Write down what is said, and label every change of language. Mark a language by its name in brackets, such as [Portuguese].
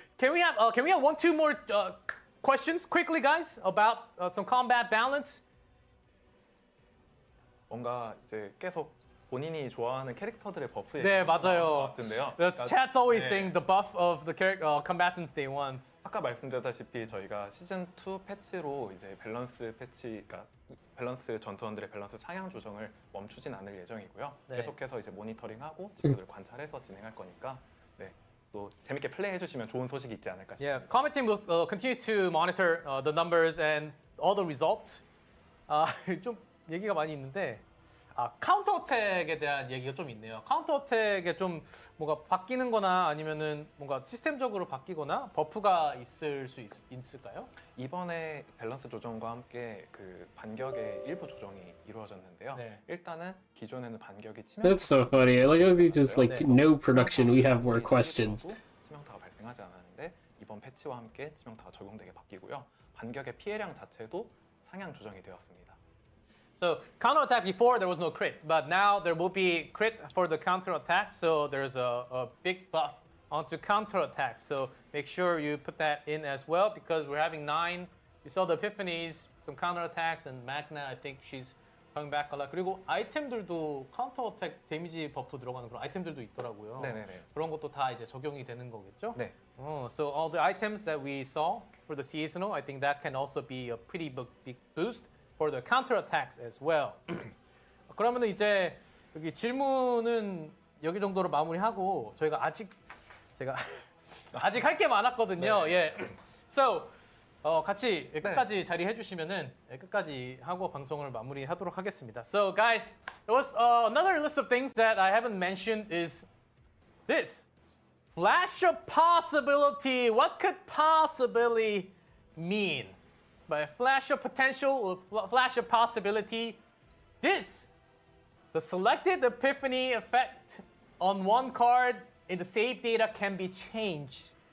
[English] Can we have one, two more questions quickly, guys, about some combat balance? [Korean] 뭔가 이제 계속 본인이 좋아하는 캐릭터들의 버프 네, 얘기가 나온 맞아요. 것 같은데요. [English] The [Korean] 그러니까 [English] chat's always [Korean] 네. [English] saying the buff of the combatants they want. [Korean] 아까 말씀드렸다시피 저희가 시즌 2 패치로 이제 밸런스 패치, 그러니까 밸런스 전투원들의 밸런스 상향 조정을 멈추진 않을 예정이고요. 네. 계속해서 이제 모니터링하고 친구들 관찰해서 진행할 거니까 네, 또 재밌게 플레이해 주시면 좋은 소식이 있지 않을까 싶습니다. [English] Yeah, combat team will continue to monitor the numbers and all the results. [Korean] 좀 얘기가 많이 있는데 카운터 어택에 대한 얘기가 좀 있네요. 카운터 어택에 좀 뭔가 바뀌는 거나 아니면은 뭔가 시스템적으로 바뀌거나 버프가 있을 수 있을까요? 이번에 밸런스 조정과 함께 그 반격의 일부 조정이 이루어졌는데요. 네. 일단은 기존에는 반격이 [English] That's so funny. I like how they just like no production. We have more questions. [Korean] 치명타가 발생하지 않았는데 이번 패치와 함께 치명타가 적용되게 바뀌고요. 반격의 피해량 자체도 상향 조정이 되었습니다. [English] So counter attack before there was no crit, but now there will be crit for the counter attack. So there's a big buff onto counter attack. So make sure you put that in as well because we're having 9. You saw the epiphanies, some counter attacks, and Magna. I think she's coming back a lot. [Korean] 그리고 아이템들도 카운터 어택 데미지 버프 들어가는 그런 아이템들도 있더라고요. 네네네. 그런 것도 다 이제 적용이 되는 거겠죠? 네. [English] So all the items that we saw for the seasonal, I think that can also be a pretty big boost for the counter attacks as well. [Korean] 그러면은 이제 여기 질문은 여기 정도로 마무리하고 저희가 제가 아직 할 게 많았거든요. 네. 예. So 같이 끝까지 자리해 주시면은 끝까지 하고 방송을 마무리하도록 하겠습니다. [English] So guys, there was another list of things that I haven't mentioned is this. Flash of possibility. What could possibly mean? By flash of potential or flash of possibility, the selected epiphany effect on one card in the save data can be changed.